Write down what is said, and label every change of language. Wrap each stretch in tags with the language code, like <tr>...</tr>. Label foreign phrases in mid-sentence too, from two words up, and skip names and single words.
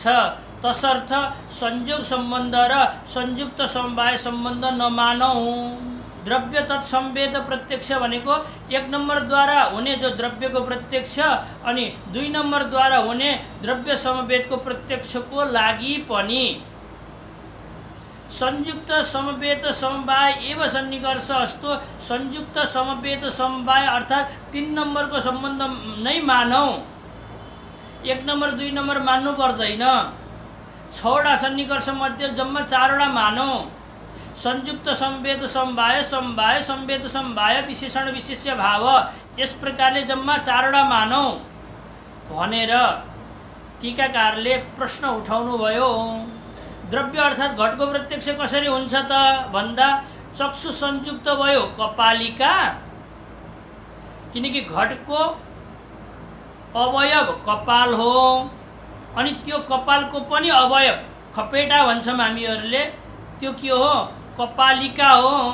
<ne>तसर्थ संयोग सम्बन्ध र संयुक्त समवाय सम्बन्ध नमानौँ। द्रव्य तत्समवेत प्रत्यक्ष भनेको एक नम्बरद्वारा हुने जो द्रव्यको प्रत्यक्ष अनि दुई नम्बरद्वारा हुने द्रव्य समवेतको प्रत्यक्षको लागि पनि</ne> <sa>संयुक्त समवेत समवाय एव सन्निकर्ष अस्तु,</sa> <ne>संयुक्त समवेत समवाय अर्थात् तीन नम्बरको सम्बन्ध नै मानौँ। एक नम्बर दुई नम्बर मान्नु पर्दैन। 6वटा सन्निकर्ष मध्ये जम्मा 4वटा मानौँ। संयुक्त समवेत समवाय, समवाय समवेत समवाय, विशेषण विशेष्य भाव, यस प्रकारले जम्मा 4वटा मानौँ भनेर टीकाकारले प्रश्न उठाउनु भयो। द्रव्य अर्थात् घटको प्रत्यक्ष कसरी हुन्छ त भन्दा चक्षु संयुक्त भयो कपालिका, किनकि घटको अवयव कपाल हो अनि त्यो कपालको पनि अवयव खपेटा भन्छौँ हामीहरूले, त्यो के हो कपालिका हो।</ne>